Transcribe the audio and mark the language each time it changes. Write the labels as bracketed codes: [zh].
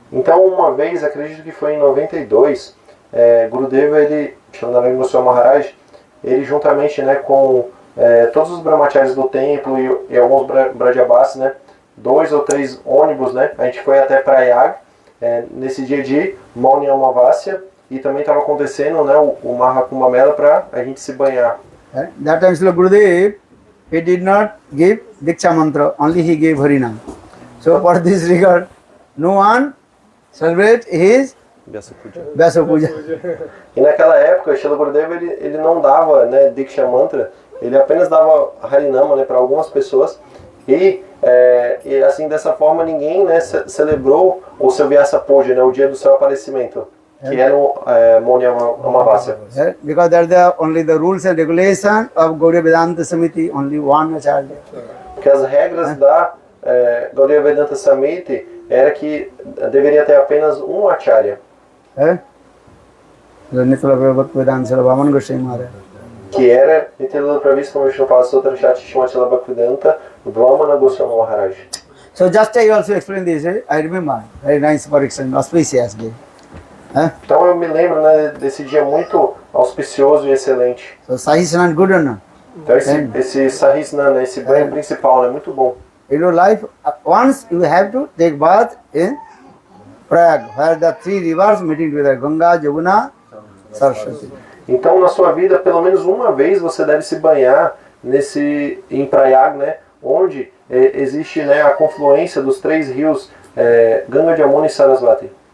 [pt] Então, uma vez, acredito que foi em 92, Gurudev, ele, Narayana Goswami Maharaj, ele juntamente, né, com todos os brahmacharis do templo e alguns Brajabhas, né, 2 ou 3 ônibus, né, a gente foi até Prayag, nesse dia de Mauni Amavasya, e também estava acontecendo, né, o Maha Kumbh Mela para a gente se banhar. [en] That time Srila Gurudev, he did not give Diksha Mantra, only he gave Harinam. So for this regard, no one celebrate his Vyasa Puja. [pt] E naquela época, Srila Gurudev, ele não dava, né, Diksha Mantra, ele apenas dava Harinama, né, para algumas pessoas, e assim, dessa forma, ninguém, né, celebrou o seu Vyasa Puja, né, o dia do seu aparecimento, que era o Mauni Amavasya. [en] Because that are only the rules and regulations of Gaudiya Vedanta Samiti, only one acharya. [pt] Porque as regras da Gaudiya Vedanta Samiti era que deveria ter apenas um acharya. [en] Nitula Prabhupada Vedanta Srila Vaman Goswami Maharaj. [pt] Que era Nitila Pravis como Vishnupada Sutra Shati Shrimati Bhaktivedanta Vamana Goswami Maharaj. [en] So just I also explained this, I remember, very nice for example, auspicious day. [pt] Então eu me lembro, né, desse dia muito auspicioso e excelente. [en] So Sahisnan good or not? [pt] Então esse Sahisnan, né, esse banho principal, né, muito bom. [en] In your life, once you have to take bath in Prayag, where the 3 rivers meeting together, Ganga, Jamuna, Saraswati. [pt] Então na sua vida, pelo menos uma vez, você deve se banhar em Prayag, né, onde existe, né, a confluência dos 3 rios, Ganga, Jamuna e Saraswati.